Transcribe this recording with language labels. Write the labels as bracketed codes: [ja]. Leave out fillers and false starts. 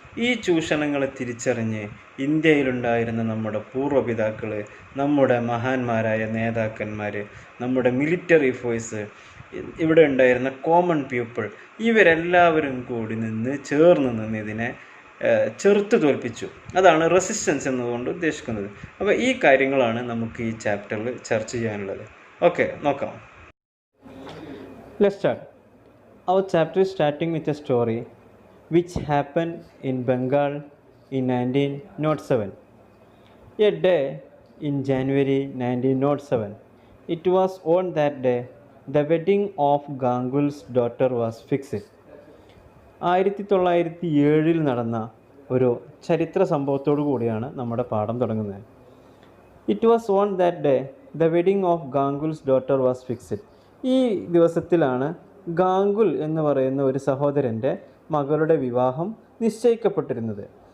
[ml] ഈ ചൂഷണങ്ങളെ തിരിച്ചറിഞ്ഞ് ഇന്ത്യയിലുണ്ടായിരുന്ന നമ്മുടെ പൂർവ്വപിതാക്കൾ, നമ്മുടെ മഹാന്മാരായ നേതാക്കന്മാർ, നമ്മുടെ മിലിറ്ററി ഫോഴ്സ്, ഇവിടെ ഉണ്ടായിരുന്ന കോമൺ പീപ്പിൾ, ഇവരെല്ലാവരും കൂടി ചേർന്ന് നിന്ന് ഇതിനെ ചെറുത്തു തോൽപ്പിച്ചു. അതാണ് റെസിസ്റ്റൻസ് എന്നതുകൊണ്ട് ഉദ്ദേശിക്കുന്നത്. അപ്പോൾ ഈ കാര്യങ്ങളാണ് നമുക്ക് ഈ ചാപ്റ്ററിൽ ചർച്ച ചെയ്യാനുള്ളത്. ഓക്കെ, നോക്കാം. [en] Let's start. Our chapter is starting with a story which happened in Bengal in 1907. A day in January 1907. It was on that day the wedding of Gangul's daughter was fixed. [ml] 1907 നടന്ന ഒരു ചരിത്ര സംഭവത്തോടു കൂടിയാണ് നമ്മുടെ പാഠം തുടങ്ങുന്നത്. [en] It was on that day the wedding of Gangul's daughter was fixed. [ml] ഈ ദിവസത്തിലാണ് ഗാംഗുൽ എന്ന് പറയുന്ന ഒരു സഹോദരൻ്റെ മകളുടെ വിവാഹം നിശ്ചയിക്കപ്പെട്ടിരുന്നത്.